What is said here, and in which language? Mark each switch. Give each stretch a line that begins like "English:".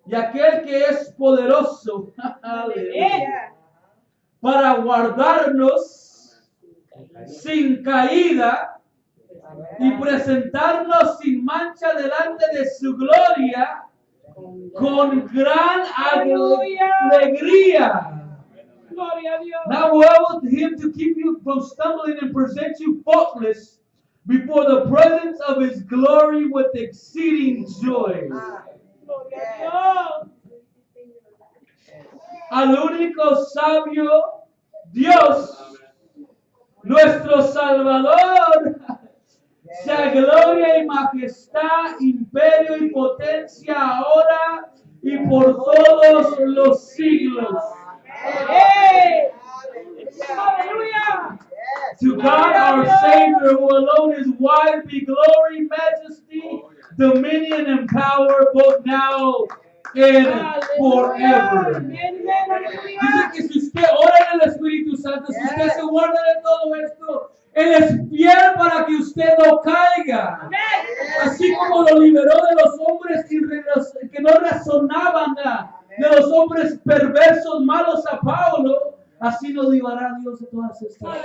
Spanish: Y aquel que es poderoso aleluya, para guardarnos sin caída y presentarnos sin mancha delante de su gloria con gran alegría. Gloria a Dios.
English: Now we want him to keep you from stumbling and present you faultless before the presence of his glory with exceeding joy.
Spanish: Gloria a Dios. Al único sabio Dios, nuestro Salvador, sea gloria y majestad, imperio y potencia ahora y por todos los siglos.
English: Hey. Hallelujah. To God our Savior, who alone is wise, be glory, majesty, dominion, and power, both now and forever.
Spanish: Amén, Dice aleluya. que si usted ora en el Espíritu Santo, si usted se guarda de todo esto, Él es fiel para que usted no caiga. Amén. Así como lo liberó de los hombres que no razonaban, de los hombres perversos, malos a Pablo, así nos librará Dios de todas estas cosas.